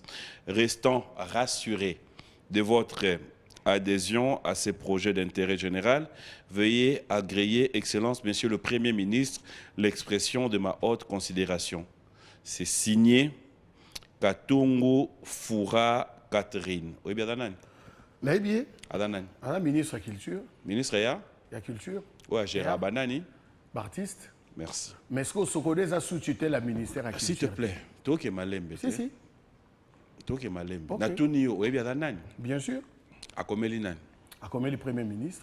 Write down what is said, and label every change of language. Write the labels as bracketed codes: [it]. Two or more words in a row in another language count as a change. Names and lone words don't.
[fr] Restant rassurés de votre adhésion à ces projets d'intérêt général, veuillez agréer, Excellence, Monsieur le Premier ministre, l'expression de ma haute considération. C'est signé Katungu Fura Catherine. Oui, bien, Adanan. Naïbié. Adanan. Adanan, ministre de la Culture. Ministre, ya? La Culture. Ouais, Gérard Banani. Artiste. Merci. Mais est-ce que Sokodé a sous-tutelle la ministère de la Culture? S'il te plaît, toi qui es malembe. Si. Toi qui es malembe. Okay. Natunio, oui, bien, Adanan. Bien sûr. À Komeli Nan. À Komeli, le Premier ministre.